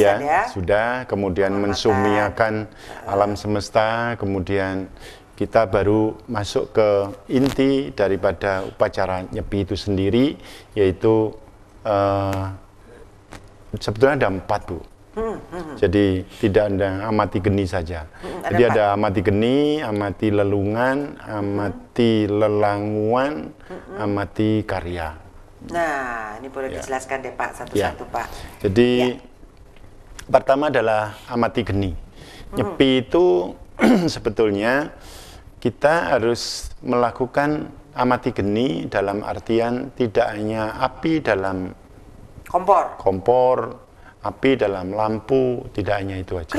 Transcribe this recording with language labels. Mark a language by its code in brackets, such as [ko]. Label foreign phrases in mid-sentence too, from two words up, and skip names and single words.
[id] ya, sudah, kemudian mensumiakan alam semesta, kemudian kita baru masuk ke inti daripada upacara Nyepi itu sendiri, yaitu sebetulnya ada 4, Bu. Jadi tidak ada amati geni saja. Jadi ada amati geni, amati lelungan, amati lelanguan, amati karya. Nah, ini boleh dijelaskan deh Pak satu-satu Pak. Jadi Pertama adalah amati geni. Nyepi itu sebetulnya kita harus melakukan amati geni dalam artian tidak hanya api dalam kompor, api dalam lampu, tidak hanya itu aja.